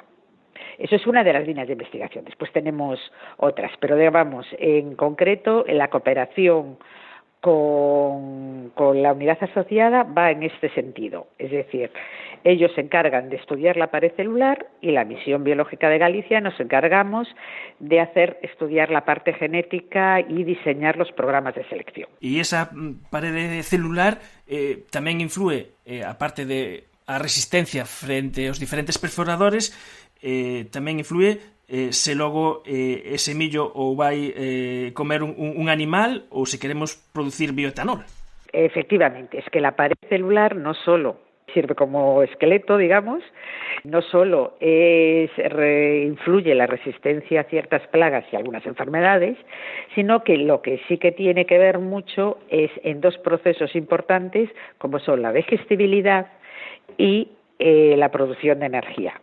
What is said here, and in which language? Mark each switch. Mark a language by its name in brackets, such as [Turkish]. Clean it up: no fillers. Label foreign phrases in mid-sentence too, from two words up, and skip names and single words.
[Spanish] Eso es una de las líneas de investigación. Después tenemos otras, pero digamos, en concreto, la cooperación con la unidad asociada va en este sentido. Es decir, ellos se encargan de estudiar la pared celular y la Misión Biológica de Galicia nos encargamos de estudiar la parte genética y diseñar los programas de selección. [Galician] E esa parede celular tamén influe, aparte de a resistencia frente aos diferentes perforadores, tamén influe se logo ese millo ou vai comer un animal ou se queremos producir bioetanol. [Spanish] Efectivamente, es que la pared celular no solo sirve como esqueleto, digamos, no solo influye la resistencia a ciertas plagas y algunas enfermedades, sino que lo que sí que tiene que ver mucho es en dos procesos importantes, como son la digestibilidad y la producción de energía.